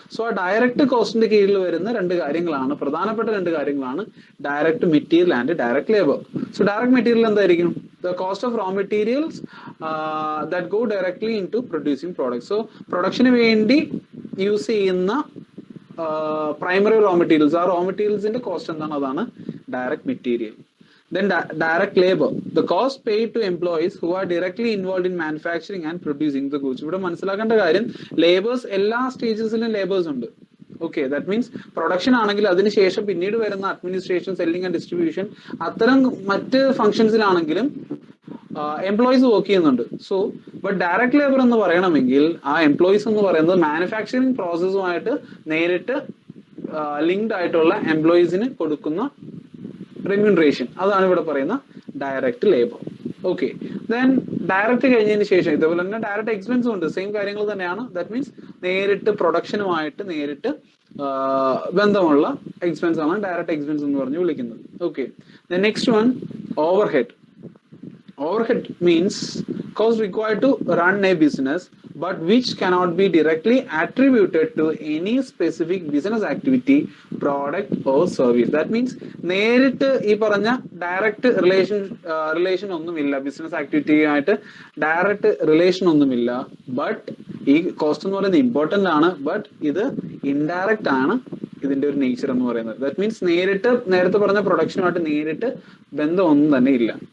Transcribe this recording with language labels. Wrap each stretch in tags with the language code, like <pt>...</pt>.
<ml>So ആ direct കോസ്റ്റിന്റെ കീഴിൽ വരുന്ന പ്രധാനപ്പെട്ട രണ്ട് കാര്യങ്ങളാണ് direct material and direct labour.</ml> <en>So direct material എന്തായിരിക്കും? The cost of raw materials that go directly into producing product.</en> <ml>So production വേണ്ടി യൂസ് ചെയ്യുന്ന പ്രൈമറി റോ മെറ്റീരിയൽസ്, ആ റോ മെറ്റീരിയൽസിന്റെ കോസ്റ്റ് എന്താണ്? അതാണ് direct material.</ml> <en>Then direct labor, the cost paid to employees who are directly involved in manufacturing and producing the goods.</en> <ml>ഇവിടെ മനസ്സിലാക്കേണ്ട കാര്യം, labours എല്ലാ സ്റ്റേജസിലും labours ഉണ്ട്. ഓക്കെ, ദാറ്റ് മീൻസ് പ്രൊഡക്ഷൻ ആണെങ്കിൽ അതിനുശേഷം പിന്നീട് വരുന്ന അഡ്മിനിസ്ട്രേഷൻ, സെല്ലിംഗ് ആൻഡ് ഡിസ്ട്രിബ്യൂഷൻ, അത്തരം മറ്റ് ഫംഗ്ഷൻസിലാണെങ്കിലും എംപ്ലോയീസ് വർക്ക് ചെയ്യുന്നുണ്ട്. സോ ബട്ട് ഡയറക്റ്റ് ലേബർ എന്ന് പറയണമെങ്കിൽ ആ എംപ്ലോയീസ് എന്ന് പറയുന്നത് മാനുഫാക്ചറിങ് പ്രോസസ്സുമായിട്ട് നേരിട്ട് ലിങ്ക്ഡ് ആയിട്ടുള്ള എംപ്ലോയീസിന് കൊടുക്കുന്ന റെമ്യൂണറേഷൻ, അതാണ് ഇവിടെ പറയുന്ന direct labour. Okay, then direct കഴിഞ്ഞതിന് ശേഷം ഇതേപോലെ തന്നെ ഡയറക്റ്റ് എക്സ്പെൻസും ഉണ്ട്, സെയിം കാര്യങ്ങൾ തന്നെയാണ്. ദാറ്റ് മീൻസ് നേരിട്ട് പ്രൊഡക്ഷനുമായിട്ട് നേരിട്ട് ബന്ധമുള്ള എക്സ്പെൻസ് ആണ് ഡയറക്റ്റ് എക്സ്പെൻസ് എന്ന് പറഞ്ഞ് വിളിക്കുന്നത്.</ml> <en>Okay, then next one, overhead. Overhead means cost required to run a business but which cannot be directly attributed to any specific business activity, product or service. That means</en> <ml>നേരിട്ട് ഈ പറഞ്ഞ direct relation ഒന്നുമില്ല, business ആക്ടിവിറ്റിയുമായിട്ട് direct relation ഒന്നുമില്ല. But ഈ cost എന്ന് പറയുന്നത് important ആണ്, but ഇത് ഇൻഡയറക്റ്റ് ആണ് ഇതിന്റെ ഒരു നേച്ചർ എന്ന് പറയുന്നത്. ദാറ്റ് മീൻസ് നേരത്തെ പറഞ്ഞ പ്രൊഡക്ഷനുമായിട്ട് നേരിട്ട് ബന്ധമൊന്നും തന്നെ ഇല്ല.</ml>